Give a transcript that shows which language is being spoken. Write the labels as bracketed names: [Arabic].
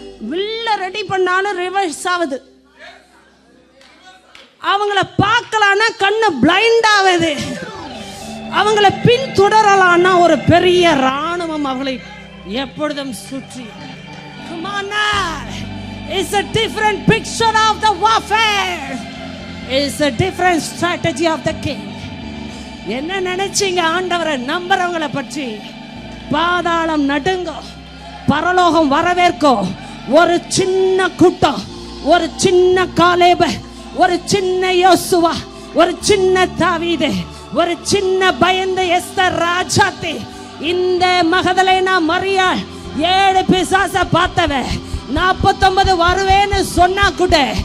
[Tamil] வில்ல ரெடி பண்ணாலும் ரிவர்ஸ் ஆகுது. அவங்கள பார்க்கலான்னா கண்ணு பிளைண்ட் ஆகுது. அவங்கள பின் தொடரலான்னா ஒரு பெரிய ராணுவம் அவங்களை எப்பொழுதும் சுற்றி. [English] Come on now. It's a different picture of the warfare. It's a different strategy of the king. [Tamil] என்ன நினைச்சீங்க ஆண்டவரை நம்புறவங்களை பற்றி? பாதாளம் நடுங்கோ, பரலோகம் வரவேற்கோ. ஒரு சின்ன கூட்டம், ஒரு சின்ன காலேப, ஒரு சின்ன யோசுவா, ஒரு சின்ன தாவீது, ஒரு சின்ன பயந்த எஸ்தர் ராஜாத்தி, இந்த மகதலேனா மரியாள் 7 பிசாச பார்த்தவ 49 வருவேன்னு சொன்னா கூட